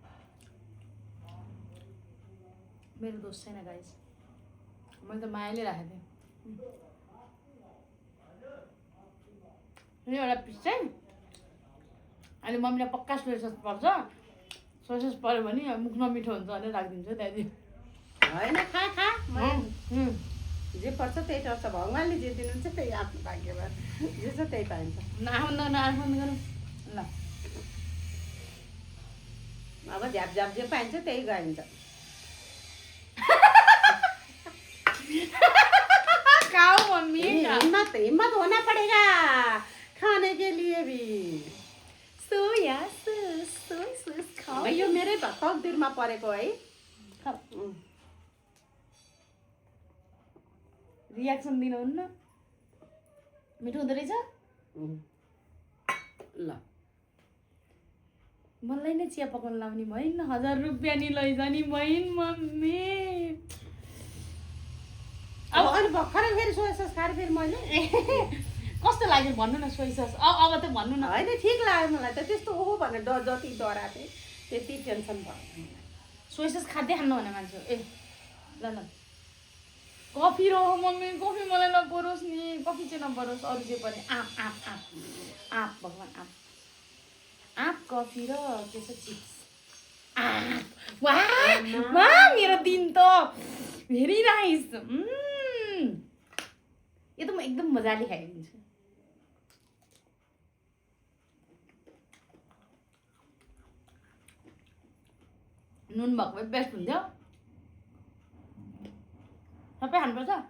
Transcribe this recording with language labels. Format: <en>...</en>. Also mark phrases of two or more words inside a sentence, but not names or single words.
<ne>मेरो दोष छैन गाइस मैले त मायाले राखेको थिएँ एउटा पिस चाहिँ अहिले मम्मीलाई पक्का सोया सस पर्छ सोया सस पऱ्यो भने मुख नमिठो हुन्छ भनेर राखिदिन्छ त्यहाँदेखि होइन खा खा जे पर्छ त्यही टर्छ भगवान्ले जे दिनुहुन्छ त्यही आफ्नो भाग्यमा जे छ त्यही पाइन्छ नआफन्द गरौँ ल अब झ्याप झ्याप जे पाइन्छ त्यही गाइन्छ</ne> <hi>खाओ मम्मी हिम्मत होना पड़ेगा खाने के लिए भी सोया सस खाओ</hi> <ne>यो मेरै तकदिरमा परेको है रियाक्सन दिनुहुन्न मिठो हुँदो रहेछ ल मलाई नै चिया पकाउन लाउने भइन् 1000 रुपियाँ नि लैजाने भइन् मम्मी अब अनि भर्खरै फेरि सोया सस खाएर फेरि मैले कस्तो लाग्यो भन्नु न सोया सस अब त भन्नु न होइन ठिक लाग्यो मलाई त त्यस्तो ओहो भनेर जति डरा थिएँ त्यति टेन्सन भयो सोया सस खाँदै खानु भने मान्छे ए ल ल कफी र मम्मी कफी मलाई नपरोस् नि कफी चाहिँ नपरोस् अरू चाहिँ पनि आप आप आप आप भगवान् आप आप कफी र के छ चिप्स वाह मेरो दिन त</ne> <en>very nice</en> <ne>यो त म एकदम मजाले खाइदिन्छु नुन भएको भए बेस्ट हुन्थ्यो सबै खानुपर्छ</ne>